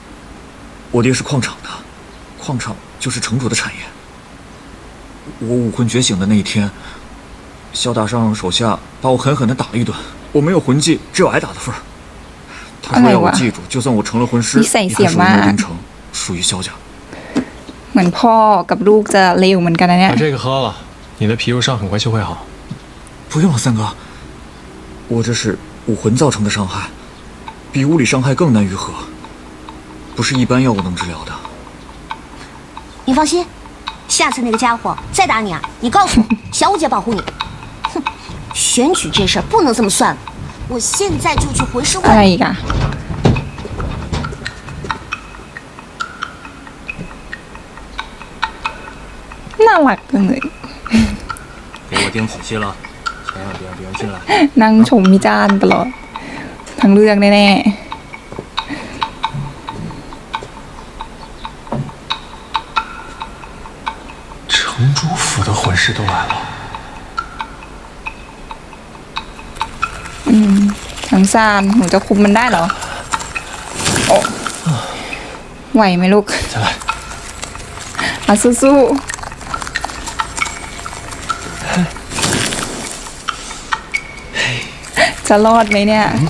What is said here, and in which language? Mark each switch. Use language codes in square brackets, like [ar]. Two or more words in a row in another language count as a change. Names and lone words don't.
[zh] 我爹是矿场的矿场就是城主的产业我武魂觉醒的那一天萧大少手下把我狠狠地打了一顿我没有魂技只有挨打的份儿他说要我记住就算我成了魂师也还属于魔宫城属于萧家 [th] เหมือนพ่อกับลูกจะเลวเหมือนกันนะเนี่ย [zh] 把这个喝了你的皮肉伤很快就会好不用了三哥我这是武魂造成的伤害比物理伤害更难愈合不是一般药物能治疗的你放心下次那个家伙再打你啊你告诉我小五姐保护你哼选举这事儿不能这么算了我现在就去魂师会 [th] อะไรอีกอ่ะน่ารักจังเลย [zh] 给我盯仔细了千万别让别人进来 [th] นั่งชมวิจารณ์ตลอดทั้งเรื่องแน่ [zh] 城主府的魂师都来了 [th] ทั้งซานหนูจะคุมมันได้เหรอโอ้ไหวไหมลูก [zh] 再来 [th] อ่ะสู้ๆจะรอดไหมเนี่ย